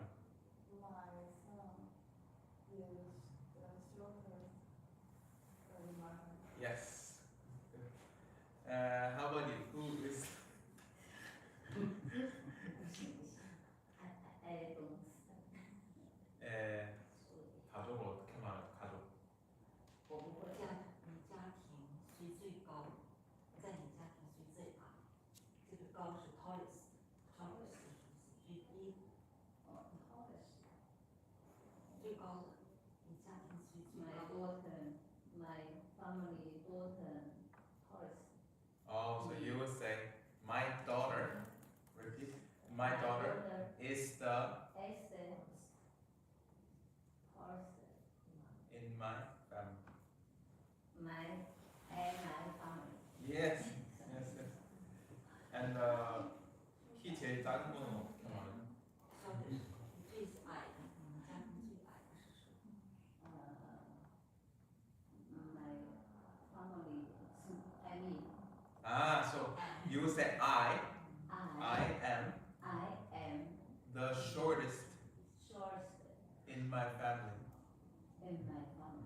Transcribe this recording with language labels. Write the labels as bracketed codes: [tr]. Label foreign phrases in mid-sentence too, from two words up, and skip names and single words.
[en] My son is the shortest in my family. Yes. How about you? Who is I don't. [ko] 가족을 어떻게 말해? 가족. [zh] 我家庭谁最高？在你家庭谁最矮？这个高是 tallest 是最低的。tallest 最高的。你家庭谁最高？ [en] My daughter, my family daughter, tallest. Oh, so you would say my daughter. Repeat. My daughter is the tallest in my family. my family. Yes. Yes. Yes. And [ko] 키 제일 작은 거는 어떻게 말해? [zh] 最矮的，你家庭最矮的是谁 ？ [en] My family is Amy. So you would say I am the shortest in my family. in my family.